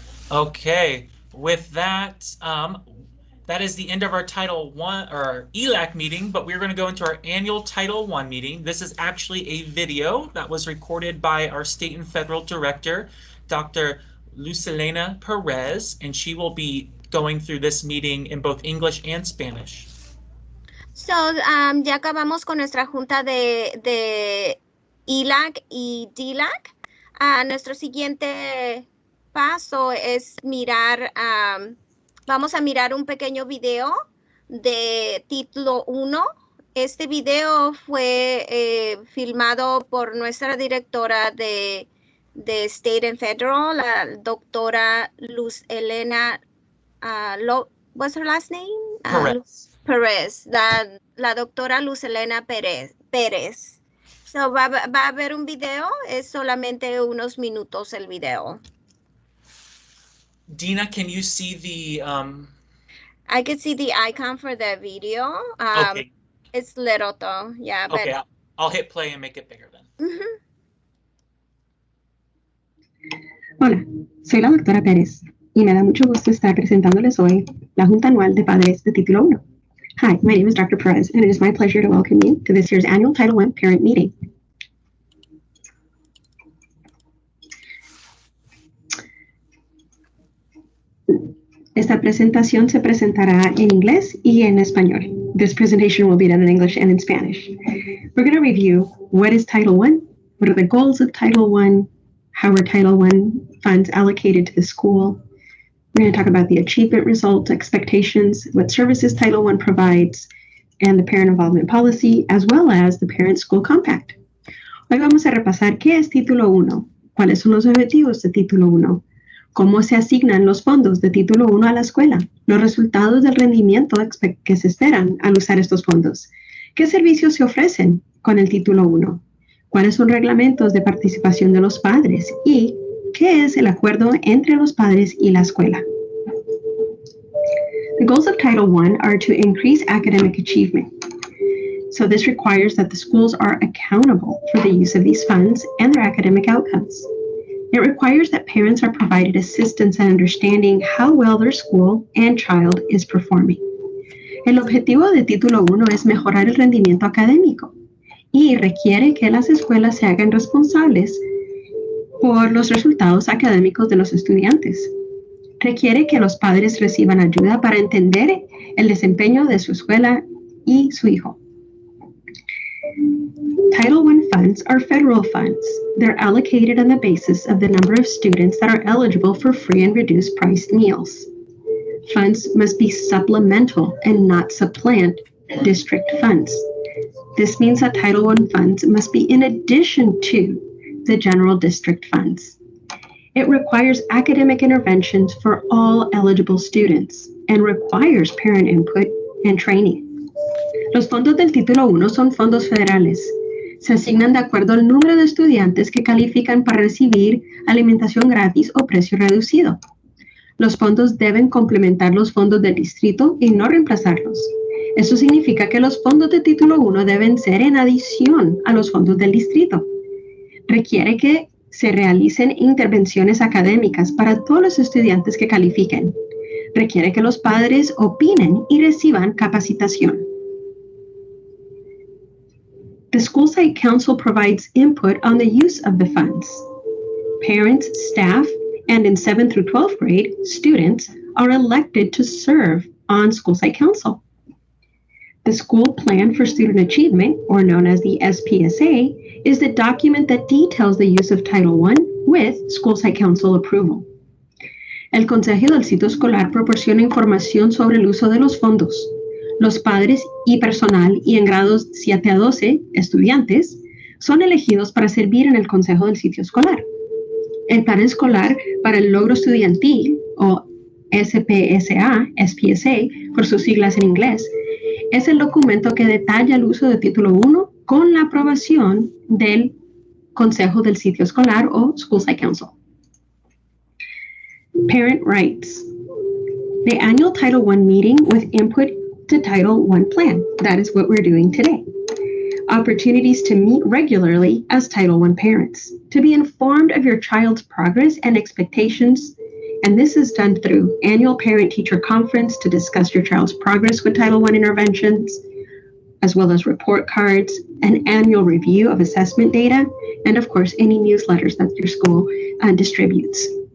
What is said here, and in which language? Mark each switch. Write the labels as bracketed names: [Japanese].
[English] Okay, with that, that is the end of our Title I, or our ELAC meeting, but we're going to go into our annual Title I meeting. This is actually a video that was recorded by our state and federal director, Dr. Lucelena Perez, and she will be going through this meeting in both English and Spanish. [Spanish] So, ya acabamos con nuestra junta de ELAC y DLAC. Nuestro siguiente paso es mirar, vamos a mirar un pequeño video de título 1. Este video fue filmado por nuestra directora de State and Federal, la doctora Luz Elena, [English] what's her last name? [Spanish] Perez, la doctora Luz Elena Pérez. So, va a haber un video, es solamente unos minutos el video. [English] Dina, can you see the I could see the icon for the video. Okay, It's little though, yeah, but okay, I'll hit play and make it bigger then. [Spanish] Hola, soy la doctora Pérez y me da mucho gusto estar presentándoles hoy la Junta Anual de Padres de Título 1. [English] Hi, my name is Dr. Perez, and it is my pleasure to welcome you to this year's annual Title I Parent Meeting. [Spanish] Esta presentación se presentará en inglés y en español. [English] This presentation will be done in English and in Spanish. We're going to review what is Title I, what are the goals of Title I, how are Title I funds allocated to the school. We're going to talk about the achievement results, expectations, what services Title I provides, and the parent involvement policy, as well as the Parent School Compact. [Spanish] Hoy vamos a repasar qué es Título 1, cuáles son los objetivos de Título 1, cómo se asignan los fondos de Título 1 a la escuela, los resultados del rendimiento que se esperan al usar estos fondos, qué servicios se ofrecen con el Título 1, cuáles son reglamentos de participación de los padres y qué es el acuerdo entre los padres y la escuela. [English] The goals of Title I are to increase academic achievement. So this requires that the schools are accountable for the use of these funds and their academic outcomes. It requires that parents are provided assistance in understanding how well their school and child is performing. [Spanish] El objetivo de Título 1 es mejorar el rendimiento académico y requiere que las escuelas se hagan responsables por los resultados académicos de los estudiantes. Requiere que los padres reciban ayuda para entender el desempeño de su escuela y su hijo. [English] Title I funds are federal funds. They're allocated on the basis of the number of students that are eligible for free and reduced price meals. Funds must be supplemental and not supplant district funds. This means that Title I funds must be in addition to the general district funds. It requires academic interventions for all eligible students and requires parent input and training. [Spanish] Los fondos del Título 1 son fondos federales. Se asignan de acuerdo al número de estudiantes que califican para recibir alimentación gratis o precio reducido. Los fondos deben complementar los fondos del distrito y no reemplazarlos. Eso significa que los fondos de Título 1 deben ser en adición a los fondos del distrito. Requiere que se realicen intervenciones académicas para todos los estudiantes que califiquen. Requiere que los padres opinen y reciban capacitación. [English] The School Site Council provides input on the use of the funds. Parents, staff, and in 7th through 12th grade, students are elected to serve on School Site Council. The School Plan for Student Achievement, or known as the SPSA, is the document that details the use of Title I with School Site Council approval. [Spanish] El Consejo del Sitio Escolar proporciona información sobre el uso de los fondos. Los padres y personal y en grados 7 a 12, estudiantes, son elegidos para servir en el Consejo del Sitio Escolar. El Plan Escolar para el Logro Estudiantil, o SPSA, por sus siglas en inglés, es el documento que detalla el uso de Título 1 con la aprobación del Consejo del Sitio Escolar o School Site Council. [English] Parent Rights. The annual Title I meeting with input to Title I plan. That is what we're doing today. Opportunities to meet regularly as Title I parents, to be informed of your child's progress and expectations, and this is done through annual parent-teacher conference to discuss your child's progress with Title I interventions, as well as report cards, an annual review of assessment data, and of course, any newsletters that your school distributes.